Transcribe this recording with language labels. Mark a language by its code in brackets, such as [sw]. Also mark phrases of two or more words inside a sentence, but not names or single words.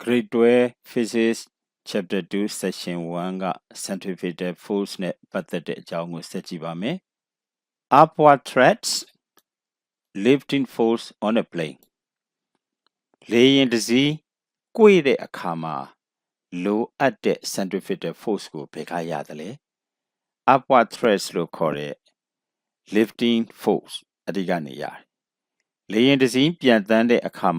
[en] Grade 12 Physics Chapter 2 Section 1 [my] က [en] Centripetal Force [my] နဲ့ပတ်သက်တဲ့အကြောင်းကိုဆက်ကြည့်ပါမယ် [en] Upward threats lifting force on a plane [my] လေယာဉ်တစ်စီးကွေ့တဲ့အခါမှာလို အပ်တဲ့ [en] centripetal force [my] ကိုဘယ်ကရတယ်လဲ [en] Upward threats [my] လို့ခေါ်တဲ့ [en] lifting force [my] အဓိကနေရတယ်လေယာဉ်တစ်စီးပြန်တန်းတဲ့အခါ